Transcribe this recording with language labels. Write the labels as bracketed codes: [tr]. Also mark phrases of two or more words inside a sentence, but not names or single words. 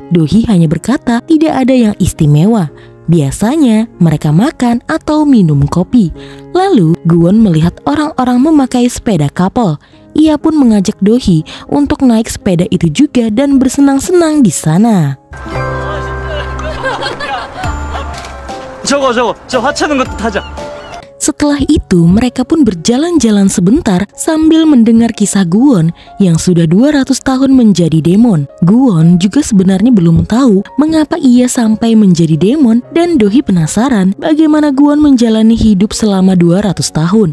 [id] Do-hee hanya berkata tidak ada yang istimewa. Biasanya mereka makan atau minum kopi. Lalu Gu-won melihat orang-orang memakai sepeda couple. Ia pun mengajak Do-hee untuk naik sepeda itu juga dan bersenang-senang di sana. [ko] 저거 저 하찮은 것도 타자. [id] Setelah itu, mereka pun berjalan-jalan sebentar sambil mendengar kisah Gu-won yang sudah 200 tahun menjadi demon. Gu-won juga sebenarnya belum tahu mengapa ia sampai menjadi demon dan Do-hee penasaran bagaimana Gu-won menjalani hidup selama 200 tahun.